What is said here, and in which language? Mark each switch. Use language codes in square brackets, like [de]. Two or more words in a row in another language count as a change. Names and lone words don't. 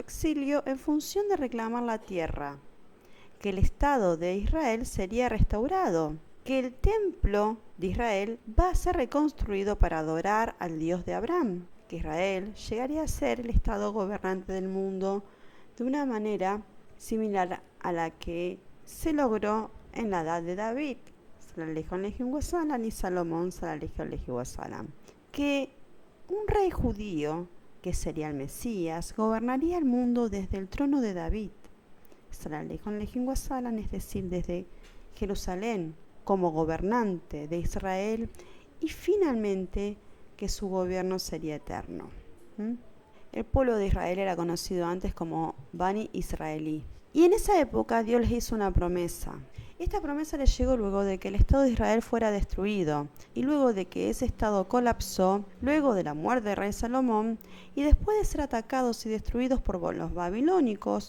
[es] exilio en función de reclamar la tierra, que el Estado de Israel sería restaurado, que el templo de Israel va a ser reconstruido para adorar al Dios de Abraham, que Israel llegaría a ser el Estado gobernante del mundo de una manera similar a la que se logró en la edad de David, [ar] صلى الله عليه وسلم, [es] y Salomón, [ar] صلى الله عليه وسلم, [es] que un rey judío, que sería el Mesías, gobernaría el mundo desde el trono de David, [ar] صلى الله عليه وسلم, [es] es decir, desde Jerusalén, como gobernante de Israel, y finalmente que su gobierno sería eterno. El pueblo de Israel era conocido antes como Bani Israelí. Y en esa época Dios les hizo una promesa. Esta promesa les llegó luego de que el Estado de Israel fuera destruido y luego de que ese Estado colapsó, luego de la muerte del rey Salomón, y después de ser atacados y destruidos por los babilónicos.